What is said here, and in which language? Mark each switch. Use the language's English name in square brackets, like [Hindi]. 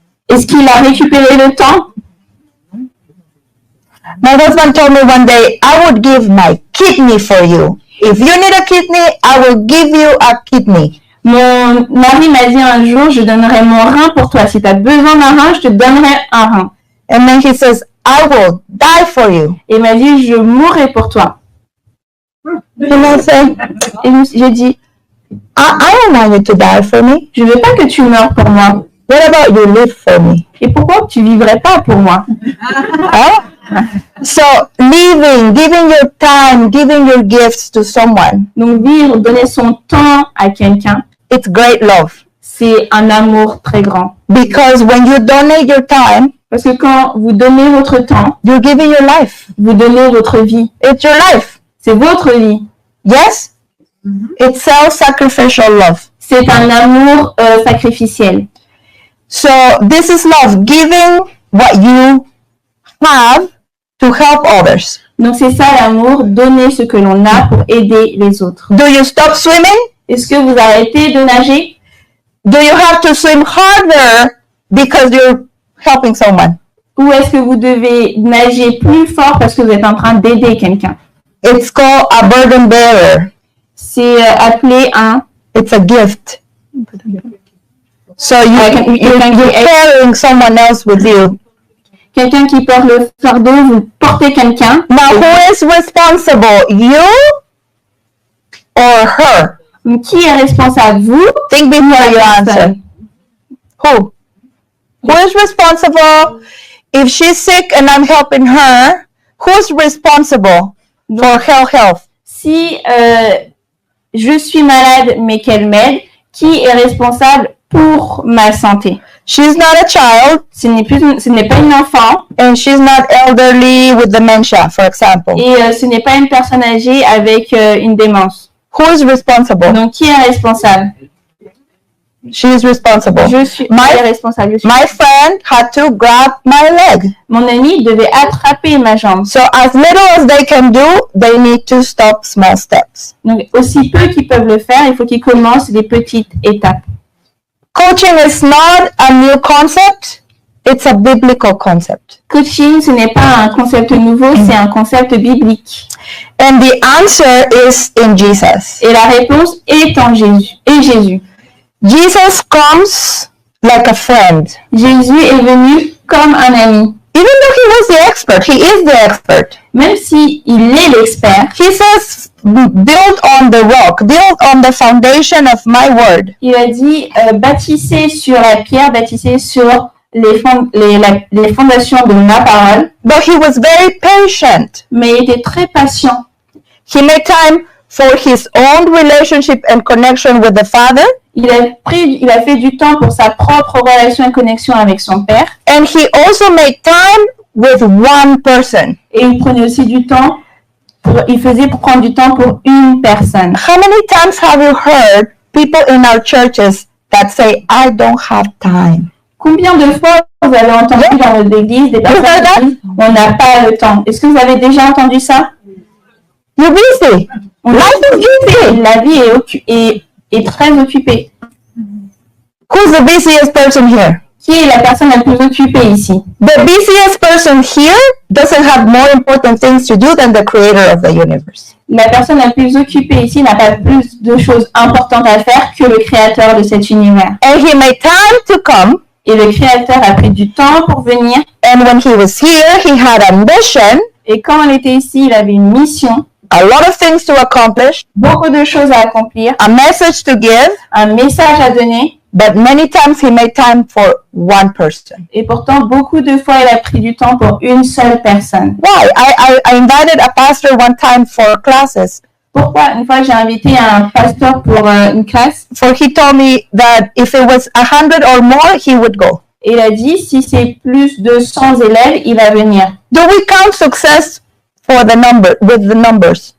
[French] Est-ce qu'il a récupéré le temps? [English] My husband told me one day, I would give my kidney for you. If you need a kidney, I will give you a kidney. [French] Mon mari m'a dit un jour, je donnerai mon rein pour toi. Si tu as besoin d'un rein, je te donnerai un rein. [English] And then he says, I will die for you. [French] Et il m'a dit, je mourrai pour toi. [English] And I said, [French] Et j'ai dit, [English] I don't want you to die for me. [French] je veux pas que tu meurs pour moi. [English] What about you live for me? [French] Et pourquoi tu vivrais pas pour moi? Huh? [English] So living, giving your time, giving your gifts to someone, [French] Donc vivre, donner son temps à quelqu'un, [English] it's great love. [French] c'est un amour très grand. [English] Because when you donate your time, [French] Parce que quand vous donnez votre temps, [English] you're giving your life. [French] vous donnez votre vie. [English] It's your life. [French] C'est votre vie. [English] Yes? It's self-sacrificial love. [French] C'est un amour sacrificiel. [English] So this is love, giving what you have to help others. [French] Donc c'est ça l'amour, donner ce que l'on a pour aider les autres. [English] Do you stop swimming? [French] Est-ce que vous arrêtez de nager? [English] Do you have to swim harder because you're helping someone? [French] Ou est-ce que vous devez nager plus fort parce que vous êtes en train d'aider quelqu'un? [English] It's called a burden bearer. [French] C'est appelé un... [English] It's a gift. So you're carrying someone else with you. [French] Quelqu'un qui porte le fardeau, vous portez quelqu'un. [English] Now who is responsible? You or her? [French] Donc, qui est responsable? Vous? [English] Think before you answer. Who? Who is responsible? If she's sick and I'm helping her, who's responsible for her health? [French] Si je suis malade mais qu'elle m'aide, qui est responsable pour ma santé? [English] She's not a child [French] Ce n'est pas une enfant [English] and she's not elderly with dementia, for example. [French] et ce n'est pas une personne âgée avec une démence. [English] Who is responsible? [French] Donc, qui est responsable? [English] She's responsible. [French] Je suis responsable. Je suis... [English] My friend had to grab my leg. [French] Mon ami devait attraper ma jambe. [English] So as little as they can do, they need to stop small steps. [French] Donc, aussi peu qu'ils peuvent le faire, il faut qu'ils commencent des petites étapes. [English] Coaching is not a new concept. It's a biblical concept. [French] Coaching, ce n'est pas un concept nouveau, c'est un concept biblique. [English] And the answer is in Jesus. [French] Et la réponse est en Jésus. Et Jésus. [English] Jesus comes like a friend. [French] Jésus est venu comme un ami. [English] Even though he was the expert, he is the expert. [French] Même si il est l'expert, [English] He says, build on the rock, build on the foundation of my word. [French] il a dit bâtissez sur la pierre, bâtissez sur les fondations de ma parole. [English] But he was very patient. [French] Mais il était très patient. [English] He made time for his own relationship and connection with the Father. [French] Il a fait du temps pour sa propre relation et connexion avec son père. [English] And he also made time with one person. [French] Et il prenait aussi du temps, il faisait pour prendre du temps pour une personne. [English] How many times have you heard people in our churches that say, I don't have time? [French] Combien de fois vous avez entendu dans votre église des personnes qui disent on n'a pas le temps? Est-ce que vous avez déjà entendu ça? [English] You're busy. Life is busy. [French] La vie est très occupée. [English] Who's the busiest person here? [French] Qui est la personne la plus occupée ici? [English] The busiest person here doesn't have more important things to do than the creator of the universe. [French] La personne la plus occupée ici n'a pas plus de choses importantes à faire que le créateur de cet univers. [English] And he made time to come. [French] Et le créateur a pris du temps pour venir. [English] And when he was here, he had a mission, [French] Et quand il était ici, il avait une mission, [English] a lot of things to accomplish, [French] beaucoup de choses à accomplir, [English] a message to give, [French] un message à donner, [English] but many times he made time for one person. [French] et pourtant, beaucoup de fois, il a pris du temps pour une seule personne. [English] Why? I invited a pastor one time for classes. [French] Pourquoi? Une fois, j'ai invité un pasteur pour une classe, [English] For he told me that if it was 100 or more, he would go. [French] et il a dit, si c'est plus de 100 élèves, il va venir. [English] Do we count success for the number with the numbers?